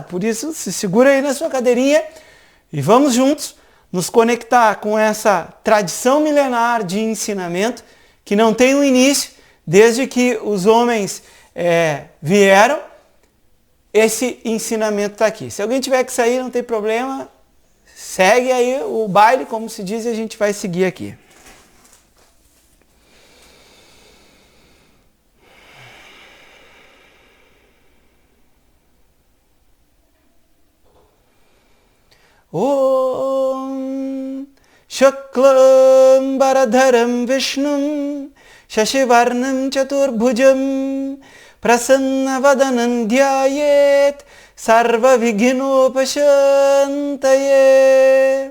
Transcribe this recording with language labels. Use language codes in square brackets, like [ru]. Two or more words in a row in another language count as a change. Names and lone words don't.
[pt] Por isso, se segura aí na sua cadeirinha e vamos juntos nos conectar com essa tradição milenar de ensinamento que não tem um início desde que os homens vieram. Esse ensinamento está aqui. Se alguém tiver que sair, não tem problema. Segue aí o baile, como se diz, e a gente vai seguir aqui. [sa] Om Shuklam Bharadharam Vishnum Shashivarnam Chaturbhujam Prasanna Dhyayet Sarva Vighnopashantaye.